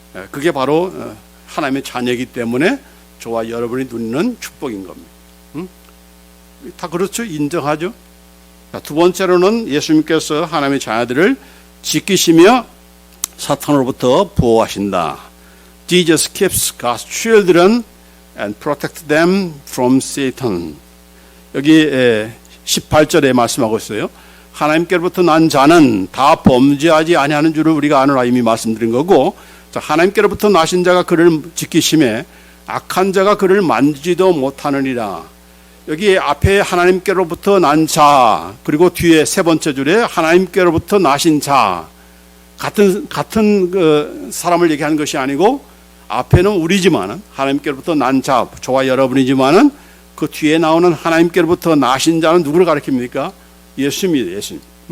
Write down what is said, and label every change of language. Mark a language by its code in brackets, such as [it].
[ko] 그게 바로 하나님의 자녀이기 때문에 저와 여러분이 누리는 축복인 겁니다. 다 그렇죠? 인정하죠? 자, 두 번째로는 예수님께서 하나님의 자녀들을 지키시며 사탄으로부터 보호하신다. [en] Jesus keeps God's children and protect them from Satan. [ko] 여기 18절에 말씀하고 있어요. 하나님께로부터 난 자는 다 범죄하지 아니하는 줄을 우리가 아노라 이미 말씀드린 거고, 자, 하나님께로부터 나신 자가 그를 지키심에 악한 자가 그를 만지지도 못하느니라. 여기 앞에 하나님께로부터 난 자, 그리고 뒤에 세 번째 줄에 하나님께로부터 나신 자, 같은 그 사람을 얘기하는 것이 아니고 앞에는 우리지만은 하나님께로부터 난 자, 저와 여러분이지만은 그 뒤에 나오는 하나님께로부터 나신 자는 누구를 가리킵니까? 예수입니다. 예수님.